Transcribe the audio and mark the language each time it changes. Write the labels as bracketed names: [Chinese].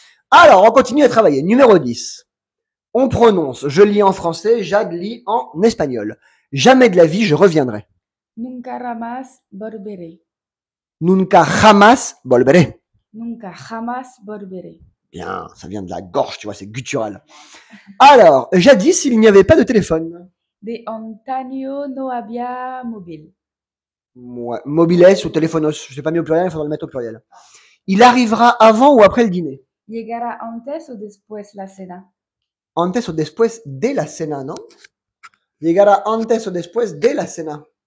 [French] Alors, on continue à travailler. Numéro 10. On prononce, je lis en français, Jade lit en espagnol. Jamais de la vie je reviendrai. [Spanish] Nunca jamás volveré. Nunca jamás volveré. Nunca jamás volveré. [French] Bien, ça vient de la gorge, tu vois, c'est guttural. Alors, jadis, il n'y avait pas de téléphone. [Spanish] De antaño no había móvil. [French] Ouais, mobiles ou téléphonos, je sais pas mis au pluriel, il faudra le mettre au pluriel. Il arrivera avant ou après le dîner? [Spanish] Llegará antes o después la cena. Antes o después de la cena, ¿no? Llegará antes o después de la cena.